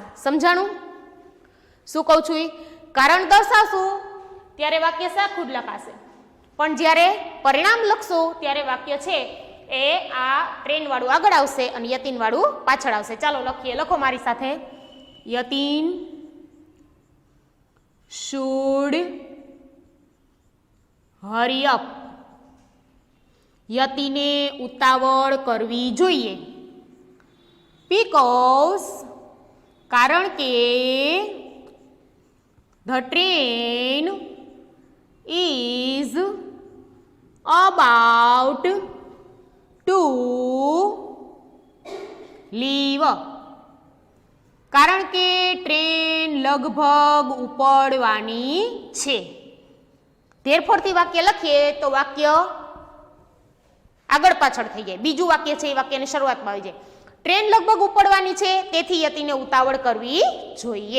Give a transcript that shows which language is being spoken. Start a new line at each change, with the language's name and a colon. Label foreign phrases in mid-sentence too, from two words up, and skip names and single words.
Gujarati: સમજાણું શું કહું છું? કારણ દર્શાવશું ત્યારે વાક્ય સાખું જ લખાશે, પણ જ્યારે પરિણામ લખશું ત્યારે વાક્ય છે એ આ ટ્રેન વાળું આગળ આવશે અને યતિન વાળું પાછળ આવશે. ચાલો લખીએ. લખો મારી સાથે. યતિન
English: should hurry up.
Gujarati: યતિને ઉતાવળ કરવી જોઈએ.
English: because
Gujarati: કારણ કે
English: the train is about to leave.
Gujarati: કારણ કે ટ્રેન લગભગ ઉપડવાની છે. ધેરફોરથી વાક્ય લખીએ તો વાક્ય આગળ પાછળ થઈ જાય. બીજું વાક્ય છે એ વાક્યની શરૂઆતમાં આવી જાય. ટ્રેન લગભગ ઉપડવાની છે તેથી યતિને ઉતાવળ કરવી જોઈએ.